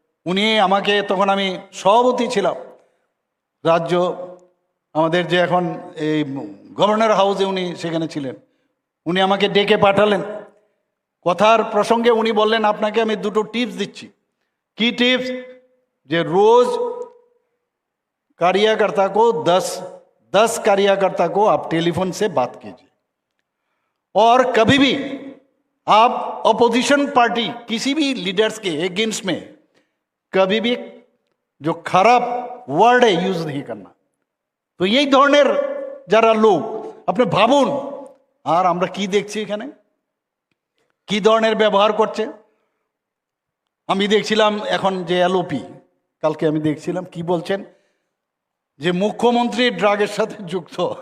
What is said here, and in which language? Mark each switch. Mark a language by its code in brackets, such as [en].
[bn] উনি আমাকে, তখন আমি সভাপতি ছিলাম রাজ্য, আমাদের যে এখন এই গভর্নর হাউসে উনি সেখানে ছিলেন, উনি আমাকে ডেকে পাঠালেন। কথার প্রসঙ্গে উনি বললেন আপনাকে আমি 2টো টিপস দিচ্ছি। কি টিপস? যে রোজ [hi] कार्यकर्ता को 10 कार्यकर्ता को आप टेलीफोन से बात कीजिए, और कभी भी आप अपोजिशन पार्टी किसी भी लीडर्स के अगेंस्ट में कभी भी जो खराब वर्ड है यूज नहीं करना। [bn] তো এই ধরনের যারা লোক আপনি ভাবুন, আর আমরা কি দেখছি এখানে, কি ধরনের ব্যবহার করছে। আমি দেখছিলাম এখন যে এলওপি, কালকে আমি দেখছিলাম কি বলছেন যে মুখ্যমন্ত্রী ড্রাগের সাথে যুক্ত।